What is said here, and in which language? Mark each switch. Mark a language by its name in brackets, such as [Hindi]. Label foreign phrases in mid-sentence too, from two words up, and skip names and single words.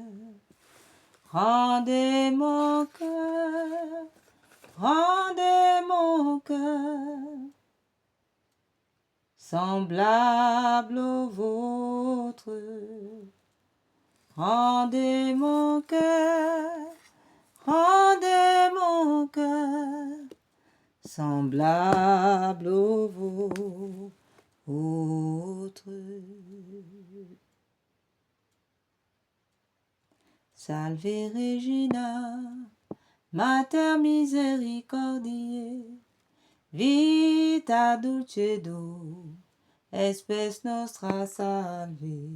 [French] rendez mon cœur semblable au vôtre. Rendez mon cœur semblable au vôtre. [Latin] Salve Regina, Mater misericordiae, vita dulcedo, espes nostra salve.